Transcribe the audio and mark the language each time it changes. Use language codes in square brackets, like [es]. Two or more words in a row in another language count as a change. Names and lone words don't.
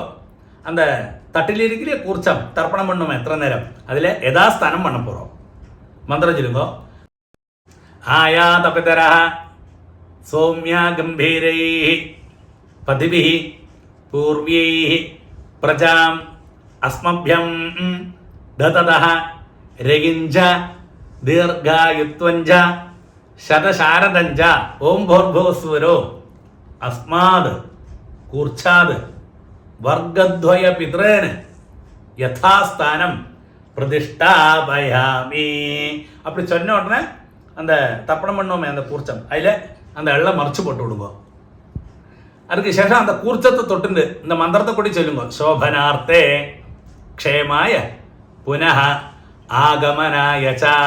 [ta] அந்த தட்டில் இருக்கிற கூர்ச்சம் தர்ப்பணம் பண்ணும் எத்தனை நேரம் அதில் யதாஸ்தானம் பண்ண போகிறோம். மந்திரம் சொல்லுங்கோ. [sa] आया तपितर सौम्या गम्भीरैः पथिभिः पूर्वैः प्रजाम् அஸ்மभ्यं ददतः रगिञ्च दीर्घायुत्वञ्च शतशारदञ्च ओं भूर्भुवस्सुवरो अस्माद् कूर्चाद् वर्गद्वय पितॄन् यथास्थानं प्रतिष्ठापयामि. [ta] அப்படி சொன்ன உடனே அந்த தர்ப்பணம் பண்ணோமே அந்த கூர்ச்சம் அதில் அந்த எல்லாம் மறைச்சு போட்டு விடுங்க. அதுக்கு சேஷம் அந்த கூர்ச்சத்தை தொட்டுண்டு இந்த மந்திரத்தை கூடி சொல்லுங்க. [sa] शोभनार्थे क्षेमाय पुनः आगमनायच्च.